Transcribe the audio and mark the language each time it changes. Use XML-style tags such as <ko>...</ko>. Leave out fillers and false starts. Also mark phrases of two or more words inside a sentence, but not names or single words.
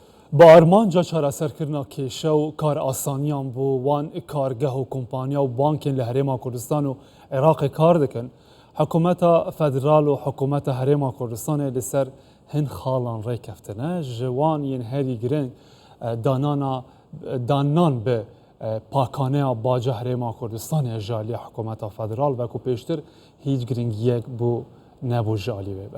<ku>با ئەرمانجا چارەسەرکردنا کێشە و کار ئاسانیان بۆ وان کارگەه و کۆمپانیا و بانکên li Herêma Kurdistan û Iraqê kar dikin, Hikûmeta Federal û Hikûmeta Herêma Kurdistanê li ser hin xalan rêkeftine ji wan yên herî giring danan bi Pakaneya Baca Herêma Kurdistanê ji aliyê Hikûmeta Federal wekû pêştir hîç giringiyek bû nebû ji alî wê be.</ku>